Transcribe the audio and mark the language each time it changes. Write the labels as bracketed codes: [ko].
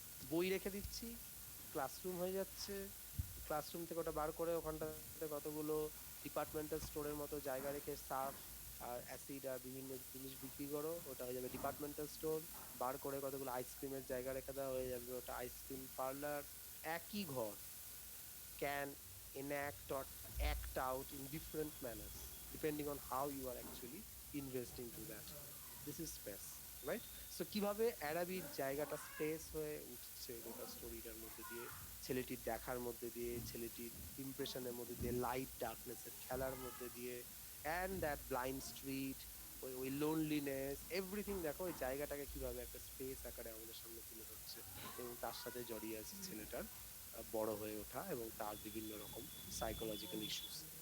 [bn] বই রেখে দিচ্ছি, ক্লাসরুম হয়ে যাচ্ছে, ক্লাসরুম থেকে ওটা বার করে ওখানটাতে কতগুলো ডিপার্টমেন্টাল স্টোরের মতো জায়গা রেখে সার্ফ আর অ্যাসিড আর বিভিন্ন জিনিস বিক্রি করো, ওটা হয়ে যাবে ডিপার্টমেন্টাল স্টোর। বার করে কতগুলো আইসক্রিমের জায়গা রেখে দেওয়া, হয়ে যাবে ওটা আইসক্রিম পার্লার। একই ঘর [en] can enact or act out in different manners depending on how you are actually investing to that. This is space, right? [bn] So কিভাবে অ্যারাবির জায়গাটা স্পেস হয়ে উঠছে গোটা স্টোরিটার মধ্যে দিয়ে, ছেলেটির দেখার মধ্যে দিয়ে, ছেলেটির ইমপ্রেশনের মধ্যে দিয়ে, লাইট ডার্কনেসের খেলার মধ্যে দিয়ে, [en] and that blind street, [bn] ওই লোনলিনেস, এভরিথিং দেখো ওই জায়গাটাকে কিভাবে একটা স্পেস আকারে আমাদের সামনে তুলে ধরছে, এবং তার সাথে জড়িয়ে আছে ছেলেটার বড় হয়ে ওঠা এবং তার বিভিন্ন রকম সাইকোলজিক্যাল ইস্যুস।